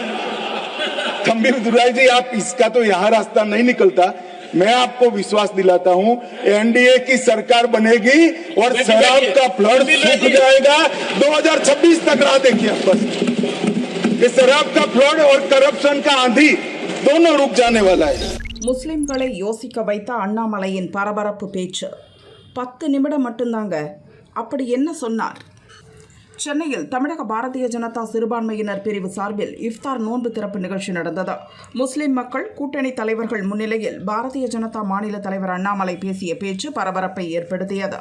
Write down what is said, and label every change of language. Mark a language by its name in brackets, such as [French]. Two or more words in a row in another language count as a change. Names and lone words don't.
[Hindi] थम्बी दुराई जी, आप इसका तो यहां रास्ता नहीं निकलता, मैं आपको विश्वास दिलाता हूं एनडीए की सरकार बनेगी और शराब का फ्लड सूख जाएगा। 2026 तक राह देखिए बस। ये शराब का फ्लड और करप्शन का आंधी दोनों रुक जाने वाला है। [Tamil] முஸ்லிம்களை யோசிக்க வைத்த அண்ணாமலையின் பரபரப்பு பேச்சு 10 நிமிடம் மட்டும்தாங்க. அப்படி என்ன சொன்னார்? சென்னையில் தமிழக பாரதிய ஜனதா சிறுபான்மையினர் பிரிவு சார்பில் இஃப்தார் நோன்பு திறப்பு நிகழ்ச்சி நடந்தது. முஸ்லிம் மக்கள் கூட்டணி தலைவர்கள் முன்னிலையில் பாரதிய ஜனதா மாநில தலைவர் அண்ணாமலை பேசிய பேச்சு பரபரப்பை ஏற்படுத்தியது.